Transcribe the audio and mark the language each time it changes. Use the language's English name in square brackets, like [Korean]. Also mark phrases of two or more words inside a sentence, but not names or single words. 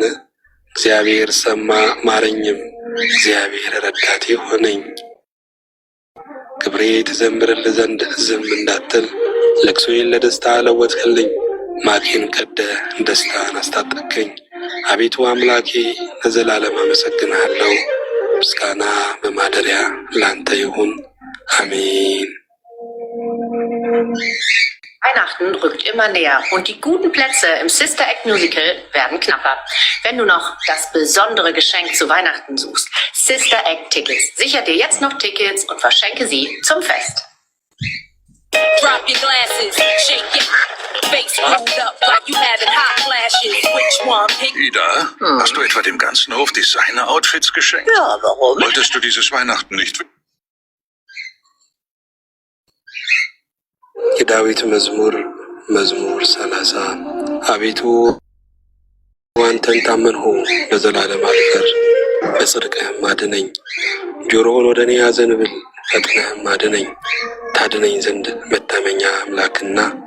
[Amharic] እግዚአብሔር ሰማ ማረኝም፣ እግዚአብሔር ረዳቴ ሆነኝ። ክብሬ ትዘምርልህ ዘንድ ዝም እንዳትል፣ ለቅሶዬን ለደስታ ለወጥህልኝ። ማቄን ቀደህ ደስታን አስታጠቅከኝ። አቤቱ አምላኬ ለዘላለም አመሰግንሃለሁ። ምስጋና በማደሪያ ላንተ ይሁን፣ አሜን። [German] Weihnachten rückt immer näher und die guten Plätze im Sister Act Musical werden knapper. Wenn du noch das besondere Geschenk zu Weihnachten suchst, Sister Act Tickets. Sichere dir jetzt noch Tickets und verschenke sie zum Fest. [English] Drop your glasses, shake your face, hold up like you having hot flashes. Which one pick? [German] Ida, hast du etwa dem ganzen Hof Designer-Outfits geschenkt? Ja, warum? Wolltest du dieses Weihnachten nicht? [Amharic] የዳዊት መዝሙር መዝሙር 30 አቤቱ አንተን ታመንሁ፣ ለዘላለም አልፈር፣ በጽድቅህም አድነኝ። ጆሮህን ወደ እኔ አዘንብል፣ ፈጥነህም አድነኝ። ታድነኝ ዘንድ መታመኛ አምላክና